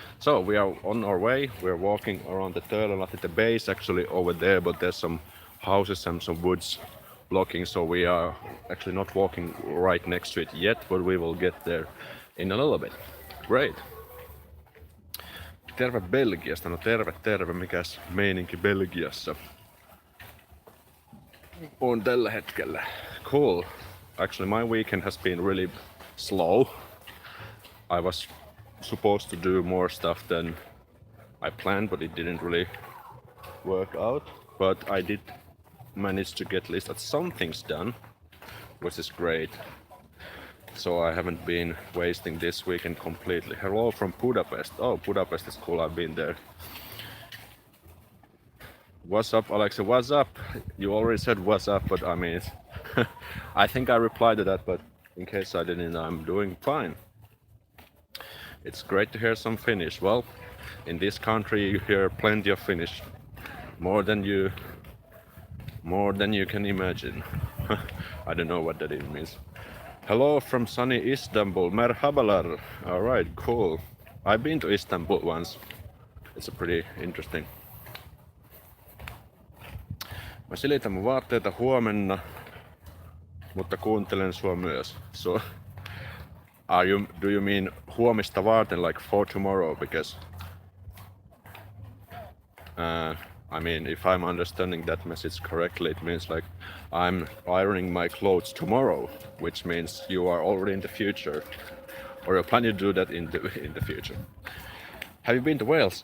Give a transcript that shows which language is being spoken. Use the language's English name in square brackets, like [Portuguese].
[English] So we are on our way. We're walking around the Töölönlahti. The base actually over there, but there's some houses and some woods blocking, so we are actually not walking right next to it yet, but we will get there in a little bit. Great. [Finnish] Terve Belgiasta. No terve. Mikäs meininki Belgiassa on tällä hetkellä? [English] Cool. Actually, my weekend has been really slow. I was supposed to do more stuff than I planned, but it didn't really work out. But I did manage to get at least some things done, which is great. So I haven't been wasting this weekend completely. Hello from Budapest. Oh, Budapest is cool, I've been there. What's up, Aleksi? What's up? You already said what's up, but I mean, I think I replied to that, but in case I didn't, I'm doing fine. It's great to hear some Finnish. Well, in this country you hear plenty of Finnish, more than you can imagine. I don't know what that even means. Hello from sunny Istanbul. Merhabalar. Alright, cool. I've been to Istanbul once. It's a pretty interesting. [Finnish] Mä silitän mun vaatteita huomenna, mutta kuuntelen sua myös. [English] So, do you mean [Finnish] huomista varten, [English] like for tomorrow? Because I mean, if I'm understanding that message correctly, it means like I'm ironing my clothes tomorrow, which means you are already in the future, or you're planning to do that in the future. Have you been to Wales?